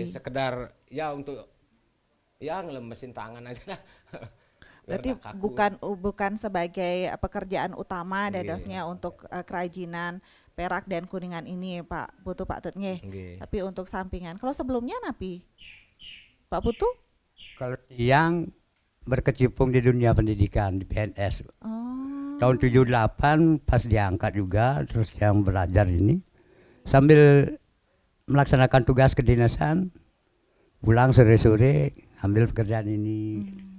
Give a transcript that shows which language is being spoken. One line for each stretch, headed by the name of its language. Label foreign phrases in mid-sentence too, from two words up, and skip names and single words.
Indonesian: niki. sekedar ya untuk ya ngelemesin tangan aja lah. Biar Berarti nggak kaku. bukan sebagai pekerjaan utama Nggih. dadosnya untuk kerajinan perak dan kuningan ini Pak Putu Pak Tet nggih. Nggih. Tapi untuk sampingan. Kalau sebelumnya napi? Pak Putu? Kalau yang berkecimpung di dunia pendidikan di PNS. Oh. Tahun 78 pas diangkat juga, terus yang belajar ini sambil melaksanakan tugas kedinasan, pulang sore-sore ambil pekerjaan ini